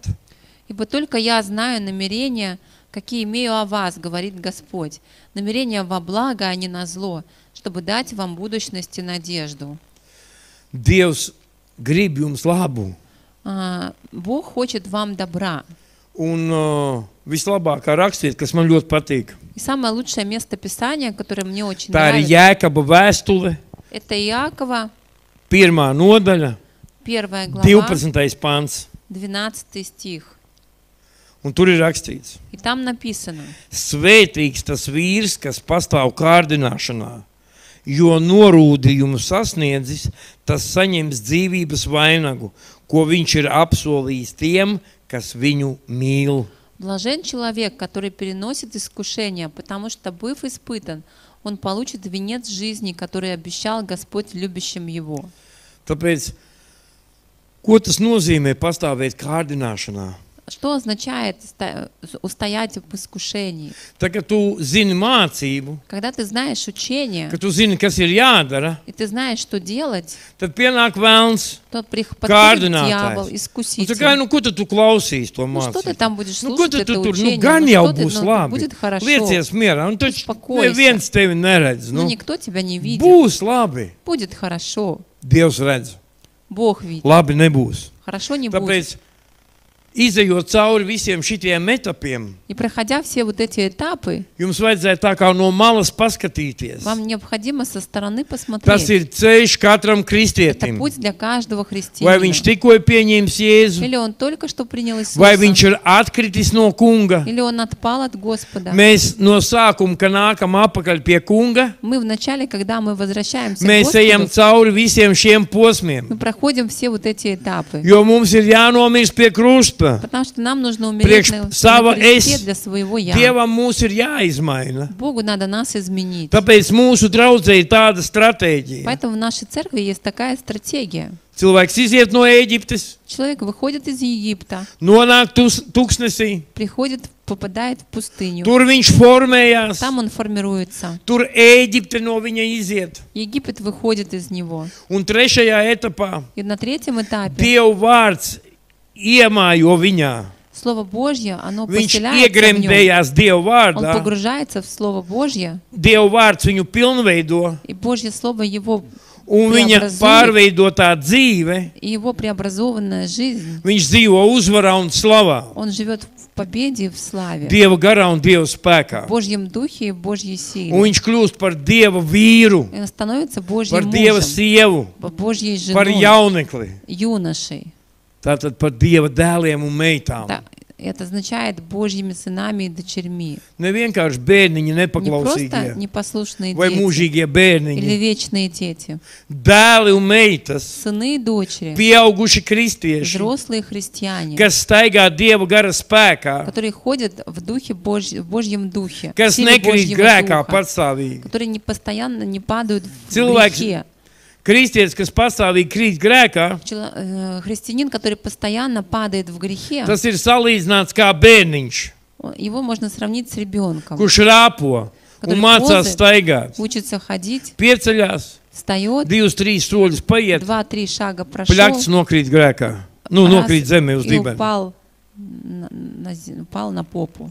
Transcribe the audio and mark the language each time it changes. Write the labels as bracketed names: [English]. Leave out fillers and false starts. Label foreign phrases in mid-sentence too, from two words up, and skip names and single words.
[Russian] Ибо только я знаю намерения, какие имею о вас, говорит Господь. Намерения во благо, а не на зло, чтобы дать вам будущность и надежду. [Latvian] Dievs grib jums labu. [Russian] Бог хочет вам добра. [Latvian] Un vislabākā rakstiet, kas man ļoti patīk. [Russian] И самое лучшее место Писания, которое мне очень [Latvian] Tā ir [Russian] нравится, [Latvian] Jēkaba vēstule, [Russian] это Иакова, [Latvian] 1. nodaļa, [Russian] 1 глава, [Latvian] 12. pants. [Russian] 12 стих. [Latvian] Un tur ir rakstīts: [Russian] И там написано: [Latvian] Svētīgs tas vīrs, kas pastāv kārdināšanā, jo norūdījumu sasniedzis, tas saņems dzīvības vainagu, ko viņš ir apsolījis tiem, kas viņu mīl. [Russian] блажен человек, который переносит искушения, потому что, быв испытан, он получит венец жизни, который обещал Господь любящим его. [Latvian] Tāpēc, ko tas nozīmē pastāvēt kārdināšanā? [Russian] Что означает устоять в искушении? [Latvian] Tā, kad tu zini mācību, [Russian] Когда ты знаешь учение, [Latvian] kad tu zini, kas ir jādara, [Russian] и ты знаешь, что делать, [Latvian] tad pienāk vēlns. [Russian] то подходит [Latvian] Kārdinātājs. [Russian] дьявол, [Latvian] Un [Russian] искуситель. [Latvian] tā kā, ko tad tu klausīsi to [Russian] Ну что ты [Latvian] mācību? [Russian] там будешь [Latvian] Ko [Russian] слушать [Latvian] tad [Russian] это [Latvian] tu tur? [Russian] учение? [Latvian] Gan [Russian] Ну, [Latvian] jau [Russian] что ты, [Latvian] būs [Russian] ну, [Latvian] labi. [Russian] будет хорошо. [Latvian] Liecies mierā. Un taču [Russian] Uspokойся. [Latvian] neviens tevi neredz. [Russian] Но [Latvian] Nu, [Russian] никто тебя не видит. [Latvian] būs labi. [Russian] Будет хорошо. [Latvian] Dievs redz. [Russian] Bог видит. [Latvian] Labi nebūs. [Russian] Хорошо не будет. [Latvian] Tāpēc, izejot cauri visiem šitiem etapiem, [Russian] И проходя все вот эти этапы, [Latvian] jums vajadzēja tā kā no malas paskatīties. [Russian] вам необходимо со стороны [Latvian] Tas [Russian] посмотреть. [Latvian] ir ceļš katram [Russian] Это [Latvian] kristietim. [Russian] путь для каждого [Latvian] Vai [Russian] христианина. [Latvian] viņš tikko ir pieņēmis Jēzu, [Russian] Или он только что принял [Latvian] vai viņš [Russian] Иисуса, [Latvian] ir atkritis no kunga. [Russian] или он отпал от Господа. [Latvian] Mēs no sākuma, kad nākam apakaļ pie kunga, [Russian] Мы вначале, когда мы возвращаемся к [Latvian] mēs ejam [Russian] Господу, [Latvian] cauri visiem šiem posmiem. [Russian] мы проходим все вот эти этапы. [Latvian] Jo mums ir jānomirst pie krusta. [Russian] Потому что нам нужно умереть [Latvian] Priekš [Russian] на [Latvian] sava [Russian] кресте [Latvian] es. [Russian] для своего «я». [Latvian] Dievam mūs ir jāizmaina. [Russian] Богу надо нас изменить. [Latvian] Tāpēc mūsu draudzē ir tāda stratēģija. [Russian] Поэтому в нашей церкви есть такая стратегия. [Latvian] Cilvēks iziet no Ēģiptes, [Russian] Человек выходит из Египта, [Latvian] nonāk tuksnesī, [Russian] приходит, попадает в пустыню. [Latvian] tur viņš formējās, [Russian] Там он формируется. [Latvian] tur Ēģipte no viņa iziet. [Russian] Египет выходит из него. [Latvian] Un trešajā etapā [Russian] И на третьем этапе [Latvian] Dieva vārds iemājo viņā. [Russian] Слово Божье, оно [Latvian] Viņš [Russian] поселяется в нем. [Latvian] iegremdējās Dieva [Russian] Он [Latvian] vārdā. [Russian] погружается в Слово Божье, [Latvian] Dieva vārds viņu pilnveido, [Russian] и Божье Слово его, [Latvian] un viņa [Russian] Preobrazuje. [Latvian] pārveidotā dzīve, [Russian] и его преобразованная жизнь. [Latvian] viņš dzīvo uzvarā un slavā. [Russian] Он живет в победе и в славе, [Latvian] Dieva garā un Dieva spēkā. [Russian] в Божьем духе и в Божьей силе. [Latvian] Un viņš kļūst par Dieva vīru, [Russian] И он становится Божьим [Latvian] par Dieva [Russian] мужем, [Latvian] sievu, [Russian] Божьей [Latvian] par [Russian] женой, [Latvian] jaunekli. [Russian] юношей. [Latvian] Tātad par Dieva dēliem un meitām. [Russian] Да, это означает Божьими сынами и дочерьми. [Latvian] Ne vienkārši bērniņi [Russian] Не просто [Latvian] nepaklausīgie [Russian] непослушные [Latvian] vai [Russian] дети [Latvian] mūžīgie [Russian] или [Latvian] bērniņi. [Russian] вечные дети. [Latvian] Dēli un meitas, [Russian] Сыны и дочери, [Latvian] pieauguši kristieši, [Russian] взрослые христиане, [Latvian] kas staigā Dieva gara spēkā, [Russian] которые ходят в духе в Божьем духе, в [Latvian] kas [Russian] силе [Latvian] nekrīt [Russian] Божьего [Latvian] grēkā [Russian] духа, [Latvian] patstāvīgi. [Russian] которые не постоянно не падают в [Latvian] Cilvēks- [Russian] грехе. [Latvian] Kristietis, kas pastāvīgi krīt grēkā, [Russian] Христианин, который постоянно падает в грехе, [Latvian] tas ir salīdzināts kā bērniņš, [Russian] его можно сравнить с ребенком, [Latvian] kurš rāpo un [Russian] Который [Latvian] mācās [Russian] ползает. [Latvian] staigāt. [Russian] учится ходить, [Latvian] Pieceļās, [Russian] встает, [Latvian] 2-3 soļus paiet, [Russian] 2-3 шага прошел [Latvian] pļakts nokrīt grēkā. Nu, [Russian] раз [Latvian] nokrīt zemē uz [Russian] и [Latvian] dibena. [Russian] упал на попу.